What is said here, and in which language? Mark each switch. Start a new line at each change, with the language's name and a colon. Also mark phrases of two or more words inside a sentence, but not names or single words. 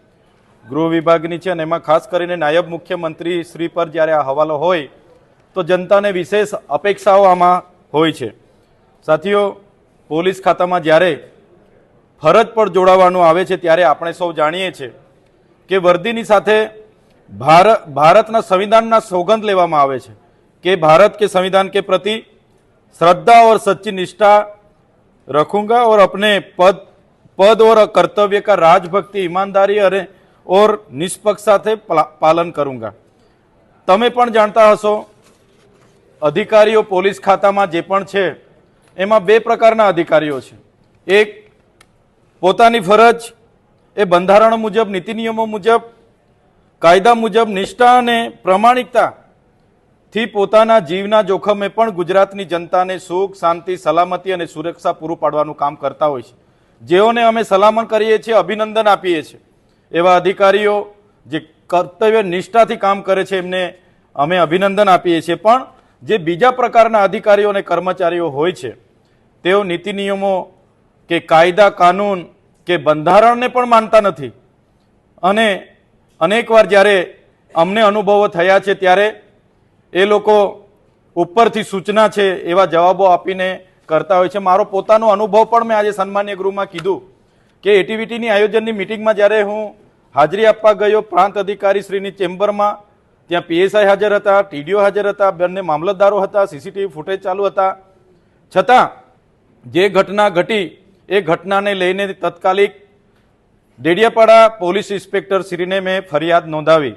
Gujarati: ગૃહ વિભાગની છે અને એમાં ખાસ કરીને નાયબ મુખ્યમંત્રી શ્રી પર જ્યારે આ હવાલો હોય તો જનતાને વિશેષ અપેક્ષાઓ આમાં હોય છે। સાથીઓ, પોલીસ ખાતામાં જ્યારે ફરજ પર જોડાવાનું આવે છે ત્યારે આપણે સૌ જાણીએ છીએ કે વર્દીની સાથે ભારતના સંવિધાનના સોગંદ લેવામાં આવે છે
Hindi: कि भारत के संविधान के प्रति श्रद्धा और सच्ची निष्ठा रखूंगा और अपने पद और कर्तव्य का राजभक्ति, ईमानदारी और निष्पक्षता से पालन करूंगा।
Gujarati: તમે પણ જાણતા હશો, અધિકારીઓ પોલીસ ખાતામાં જે પણ છે એમાં બે પ્રકારના અધિકારીઓ છે। એક પોતાની ફરજ એ બંધારણ મુજબ, નીતિ નિયમો મુજબ, કાયદા મુજબ નિષ્ઠા અને પ્રામાણિકતા થી પોતાના જીવના જોખમે પણ ગુજરાતની જનતાને સુખ, શાંતિ, સલામતી અને સુરક્ષા પૂરું પાડવાનું કામ કરતા હોય છે। જેઓને અમે સલામત કરીએ છીએ, અભિનંદન આપીએ છીએ, એવા અધિકારીઓ જે કર્તવ્ય નિષ્ઠાથી કામ કરે છે એમને અમે અભિનંદન આપીએ છીએ। પણ જે બીજા પ્રકારના અધિકારીઓ અને કર્મચારીઓ હોય છે તેઓ નીતિ નિયમો કે કાયદા, કાનૂન કે બંધારણને પણ માનતા નથી અને અનેકવાર જ્યારે અમને અનુભવો થયા છે ત્યારે એ લોકો ઉપરથી સૂચના છે એવા જવાબો આપીને કરતા હોય છે। મારો પોતાનો અનુભવ પણ મેં આજ સન્માન્ય ગૃહમાં કીધું કે એટીવીટીની આયોજનની મીટિંગમાં જ્યારે હું હાજરી આપવા ગયો પ્રાંત અધિકારી શ્રીની ચેમ્બરમાં, ત્યાં PSI હાજર હતા, TDO હાજર હતા, બંને મામલતદારો હતા, CCTV ફૂટેજ ચાલુ હતા, છતાં જે ઘટના ઘટી એ ઘટનાને લઈને તત્કાલિક ડેડિયાપાડા પોલીસ ઇન્સ્પેક્ટર શ્રીને મેં ફરિયાદ નોંધાવી।